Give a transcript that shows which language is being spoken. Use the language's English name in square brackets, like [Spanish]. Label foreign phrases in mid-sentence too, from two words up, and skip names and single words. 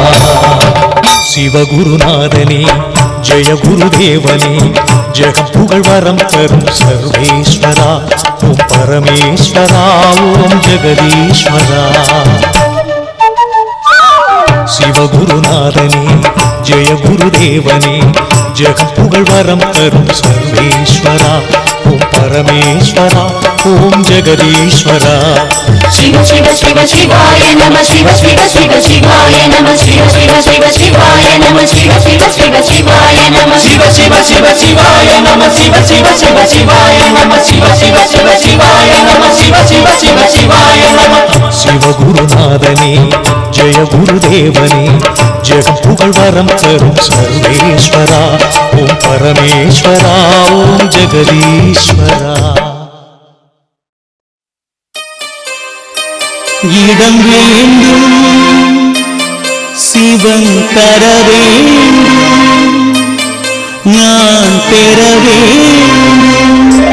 [Tamil] சிவகுருநாதனே ஜெய குருதேவனே ஜெகம் புகழ் வரம் தரும் சர்வேஸ்வரா ஓம் பரமேஸ்வரா ஓம் ஜெகதீஸ்வரா சிவகுருநாதனே ஜெய குருதேவனே ஜெகம் புகழ் வரம் தரும் சர்வேஸ்வரா ஓம் பரமேஸ்வரா ஓம் ஜெகதீஸ்வரா [Sanskrit] शिव शिव शिव शिवाय नमः शिव शिव शिव शिवाय नमः शिव शिव शिव शिवाय नमः शिव शिव शिव शिवाय नमः शिव शिव शिव शिवाय नमः शिव शिव शिव शिवाय नमः शिव शिव शिव शिवाय नमः शिव शिव शिव शिवाय नमः [Tamil] சிவகுருநாதனே ஜெய குருதேவனே ஜெகம் புகழ் வரம் தரும் சர்வேஸ்வரா ஓம் பரமேஸ்வரா ஓம் ஜெகதீஸ்வரா இடம் வேண்டும் சிவன் தர வேண்டும் நான் பெற வேண்டும்